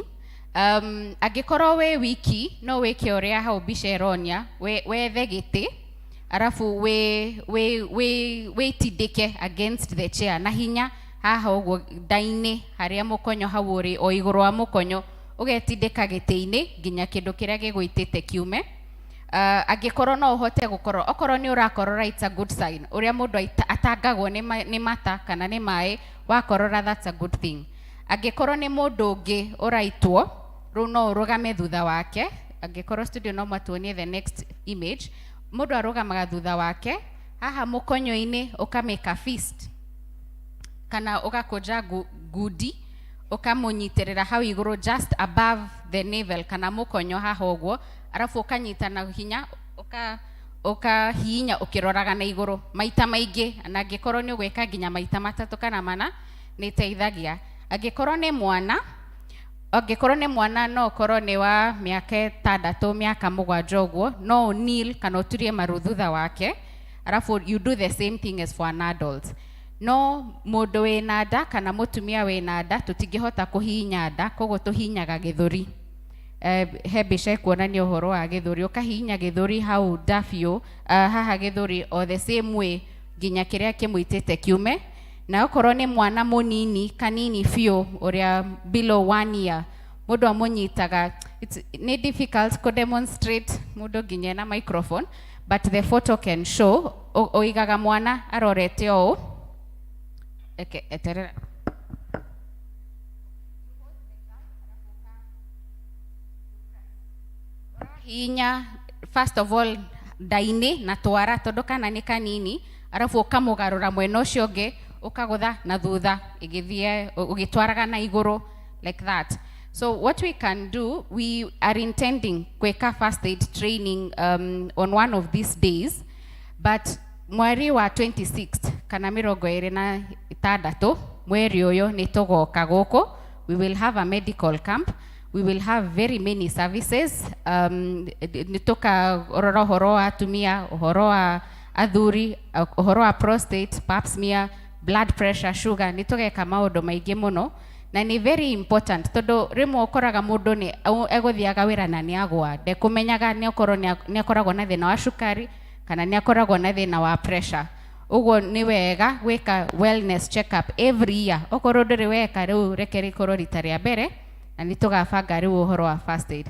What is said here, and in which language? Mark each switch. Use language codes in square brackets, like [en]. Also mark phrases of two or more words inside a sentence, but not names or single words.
[ki] Agikorwo we wiki no weke uria hau mbica ironia wethe giti arafu we tidike [en] against the chair [ki] na hinya haha uguo daini haria mukonyo hau uri o iguru wa mukonyo ugetindika giti-ini nginya kindu kiria gigwitite kiume. Agikorwo no uhote gukorwo okorwo ni urakorora, [en] it's a good sign. [ki] Uria mundu atangagwo ni mata kana ni mai wakorora, [en] that's a good thing. [ki] Agikorwo ni mundu ungi uraitwo, ru no urugame thutha wake. Agikorwo studio no matuonie [en] the next image. [ki] Mundu arugamaga thutha wake haha mukonyo-ini ukameka fist kana ugakoja gudi ukamunyitirira hau iguru [en] just above the navel [ki] kana mukonyo haha uguo, arafu ukanyita na hinya ukahinya ukiroraga na iguru maita maingi, na angikorwo ni ugwika nginya maita matatu kana mana ni teithagia. Angikorwo ni mwana no korwo ni wa miaka 6 miaka 7 uguo no kneel kana uturie maru thutha wake, arafu [en] you do the same thing as for an adult. [ki] No mundu wina nda kana mutumia wina nda tutingihota kuhinya nda, koguo tuhinyaga githuri. He mbica kuonania uhoro wa githuri, ukahinya githuri hau ndafio haha githuri o [en] the same way [ki] nginya kiria kimuitite kiume. Na okorwo ni mwana munini kanini fio uria [en] below 1 year, [ki] mundu amunyitaga. [en] Ni difficult to demonstrate [ki] mundu nginya na [en] microphone, but the photo can show. Oigaga mwana arorete o eterera hinya first of all daini na twara tondu kana ni kanini, arafu ukamugarura mwena ucio ungi ukagutha na thutha igithie ugitwaraga na iguru like that. So what we can do, we are intending kweka first aid training on one of these days, but [ki] mweri wa 26 kana 26 mweri uyu ni tugoka guku. [en] We will have a medical camp. We will have very many services. [ki] Nitoka ororo horo atumia, horo athuri uhoro wa prostate, [en] pap smear, blood pressure, [ki] sugar, nitugeka maundu maingi muno na ni [en] very important [ki] tondu rimwe ukoraga mundu ni eguthiaga wira na ni agwa ndekumenyaga ni akoragwo na thina wa cukari kana ni akoragwo na thina wa pressure. Uguo ni wega gwika [en] wellness check up every year. [ki] Okorwo nduri weka riu reke rikorwo rita ria mbere na nitugabanga riu uhoro wa first aid.